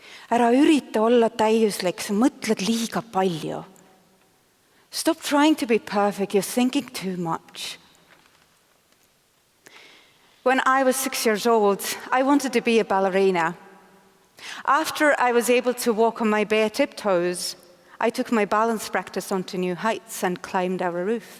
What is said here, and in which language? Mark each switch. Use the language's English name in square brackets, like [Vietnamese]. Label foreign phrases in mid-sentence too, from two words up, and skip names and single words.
[Estonian] Ära ürita olla täiuslik, sa mõtled liiga palju. [English] Stop trying to be perfect, you're thinking too much. When I was 6 years old, I wanted to be a ballerina. After I was able to walk on my bare tiptoes, I took my balance practice onto new heights and climbed our roof.